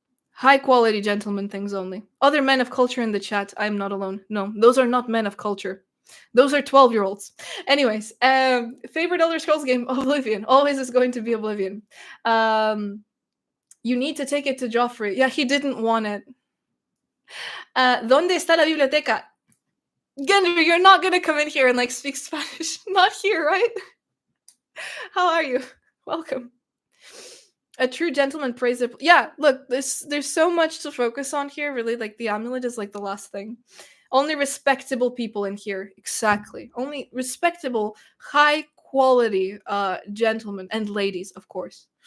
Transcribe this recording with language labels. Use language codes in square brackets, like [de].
[en] High quality gentlemen things only. Other men of culture in the chat. I'm not alone. No, those are not men of culture. Those are 12-year-olds. Anyways, favorite Elder Scrolls game? Oblivion. Always is going to be Oblivion. You need to take it to Joffrey. Yeah, he didn't want it. [es] ¿Dónde está la biblioteca? [en] Gendry, you're not gonna come in here and like speak Spanish. Not here, right? How are you? Welcome. A true gentleman prays it. Yeah, look, there's so much to focus on here. Really, like the amulet is like the last thing. Only respectable people in here. Exactly. Only respectable, high quality gentlemen and ladies, of course.